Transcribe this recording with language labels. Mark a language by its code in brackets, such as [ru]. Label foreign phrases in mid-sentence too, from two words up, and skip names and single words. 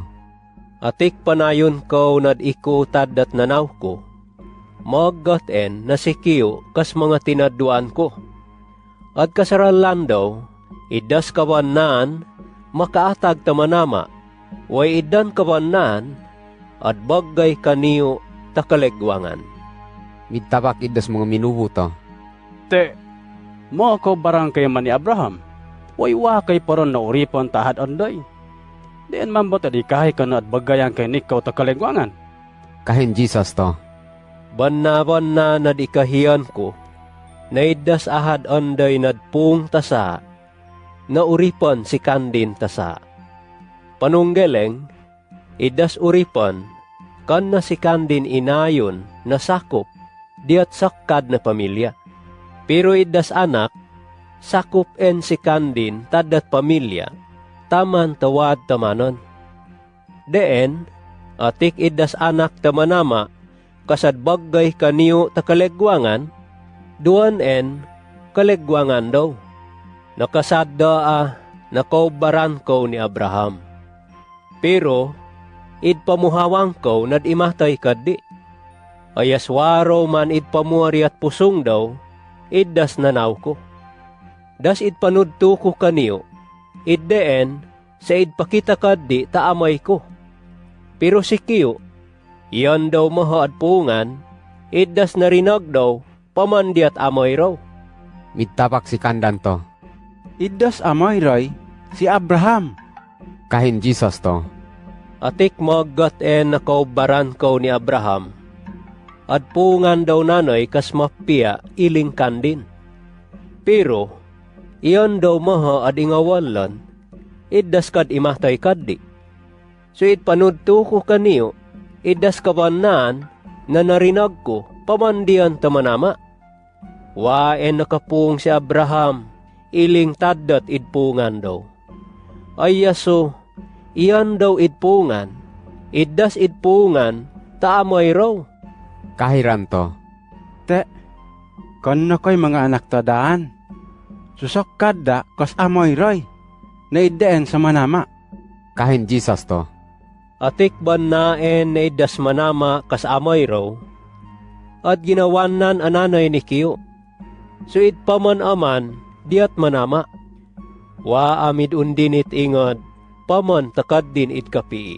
[mbt] Atik panayon ko nad ikutad dat nanaw ko. Maggaten na sikiyo kas mga tinaduan ko. At kasaralan daw, idas kawanan, makaatag tamanama, way idan kawanan, at bagay kaniyo takalegwangan. Midtabak idas mga minubo to. Te, mo ko barang kay man ni Abraham. Way wa kay paron na uripon tahad onday. Diyan man bot adi kahay kano at bagayan kay nikaw takalegwangan. Kahin Jesus to. Bannawan na nadikahiyan ko, naidas ahad onday nadpung tasa, na uripon si kandin tasa. Panunggeleng, idas uripon, kan na si kandin inayon na sakop, diat sakkad na pamilya. Pero idas anak, sakop en si kandin tadat pamilya, taman tawad tamanon. Deen, atik idas anak tamanama, kasad bagay kaniyo takalegwangan, duan en kalegwangan daw. Nakasada nakaubaran ko ni Abraham. Pero, id pamuhawang ko nad imatay kadi. Ayaswaro man id pamuari at pusong daw, id das nanaw ko. Das id panudto ko kaniyo, id deen sa id pakita kadi taamay ko. Pero si Kiyo, iyan daw mahaad pungan, idas narinag daw, pamandiat amay raw. Midtabak si kandan to. Idas amay ray si Abraham. Kahin Jesus to. Atik maggat nakaubaran ko ni Abraham, at pungan daw nanay kas mapia iling kandin. Pero, iyan daw mahaad ingawalan, idas kad imatay kadi. So it panudto ko kaniyo, idas kawanan na narinag ko pamandian tamanama. Waen nakapung si Abraham, iling tadat idpungan daw. Ayaso, iyan daw idpungan, idas idpungan, taamay raw. Kahiran to. Te, kon na ko'y mga anak tadaan. Susok kada kas amoy ray, na ideen sa manama. Kahin Jesus to. Atik bannaen na idas manama kas amay raw, at ginawanan ananay ni Kiyo. So it paman aman, diat manama. Wa amid undinit ingod, paman takad din it kapi.